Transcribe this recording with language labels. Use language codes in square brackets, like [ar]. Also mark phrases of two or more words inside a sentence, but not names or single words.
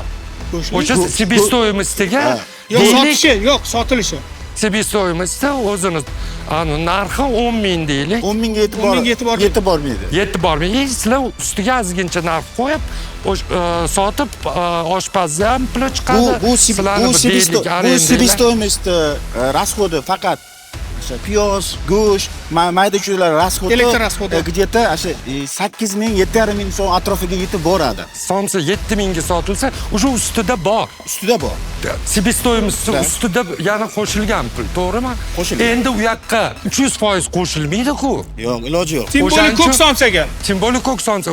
[uz] O'sha себестоимостьga yo'q, sotilishi. Себестоимостьda o'zini narxi 10 ming deylik. 10 mingga yetib bormaydi. Yetib bormaydi. Sizlar ustiga ozgincha narx qo'yib, sotib oshpazni ham puli chiqadi. Bu [ru] себестоимость расходы [uz] faqat piyoz, go'sht, mayda-chuylar rasxodi elektr rasxodi где-то 8 ming, 7,5 ming so'm atrofiga yetib boradi. Somsa 7 mingga sotilsa, o'sha ustida bor. Себестоимость ustida yana qo'shilgan pul, to'g'rimi? Endi u yoqqa 300% qo'shilmaydi-ku. Yo'q, iloji yo'q. Simbolik ko'k somsaga. Simbolik ko'k somsa.